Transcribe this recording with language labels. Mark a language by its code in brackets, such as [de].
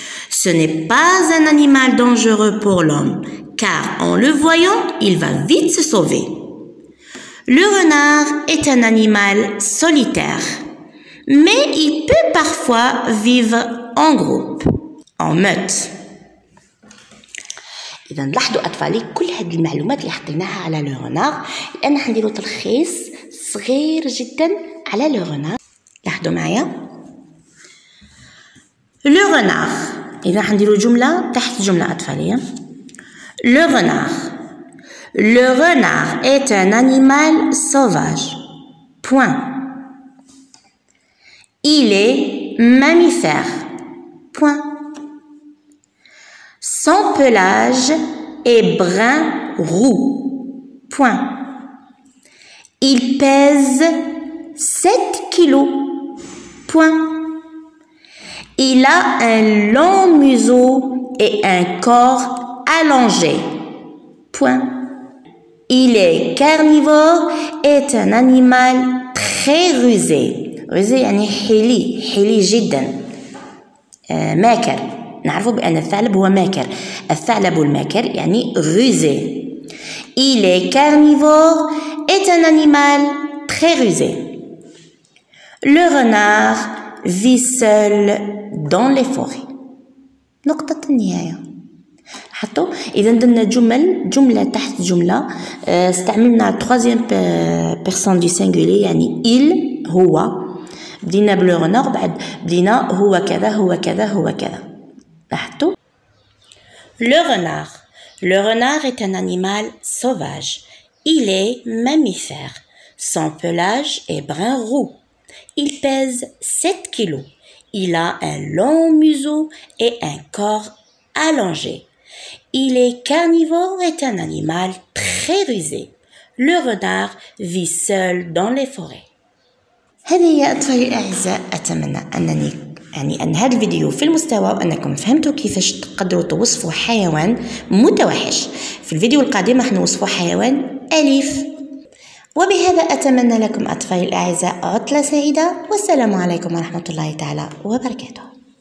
[fr] Ce n'est pas un animal dangereux pour l'homme, car en le voyant, il va vite se sauver. Le renard est un animal solitaire, mais il peut parfois vivre en groupe, en meute. [ar] إذا لاحظوا أطفالي كل هذه المعلومات اللي حطيناها على لو رونار الآن حنديروا تلخيص صغير جدا على لو رونار. لاحظوا معايا لو رونار. إذا حنديروا جملة تحت جملة أطفالية. [fr] Le renard. Le renard est un animal sauvage. Point. Il est mammifère. Point. Son pelage est brun roux. Point. Il pèse 7 kilos. Point. Il a un long museau et un corps allongé. Point. Il est carnivore et est un animal très rusé. [ar] Rusé يعني حيلي جدا. ماكر. نعرفوا بأن الثعلب هو ماكر. الثعلب الماكر يعني rusé. [fr] Il est carnivore est un animal très rusé. Le renard vit seul dans les forêts. [ar] نقطة النهاية. حطوا إذا درنا جملة تحت جملة استعملنا [fr] troisième personne du singulier [ar] يعني il هو. بدينا بلو رونار بعد بدينا هو كذا هو كذا هو كذا. لاحظتوا. [fr] Le renard est un animal sauvage. Il est mammifère. Son pelage est brun roux. Il pèse 7 kilos. Il a un long museau et un corps allongé. Il est carnivore et un animal très rusé. Le renard vit seul dans les forêts. [ar] هذه هي أطفالي الأعزاء. أتمنى أن هذا الفيديو في المستوى وأنكم فهمتوا كيفاش تقدروا توصفوا حيوان متوحش. في الفيديو القادم راح نوصفوا حيوان أليف. وبهذا أتمنى لكم أطفالي الأعزاء عطلة سعيدة، والسلام عليكم ورحمة الله تعالى وبركاته.